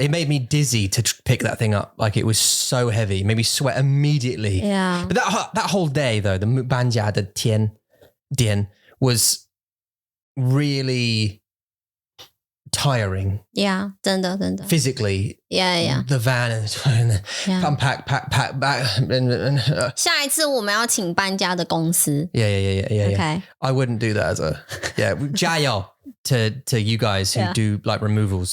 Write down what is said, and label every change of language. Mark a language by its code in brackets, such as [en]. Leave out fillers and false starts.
[en] It made me dizzy to pick that thing up. Like it was so heavy, made me sweat immediately. Yeah. But that whole day though, the [zh] 搬家的天 [en] was really tiring. [zh] Yeah, 真的 [en] physically. Yeah. The van and unpack, pack back. [zh] 下一次我们要请搬家的公司。 [en] Yeah. Okay. I wouldn't do that as a 加油 to you guys who do like removals.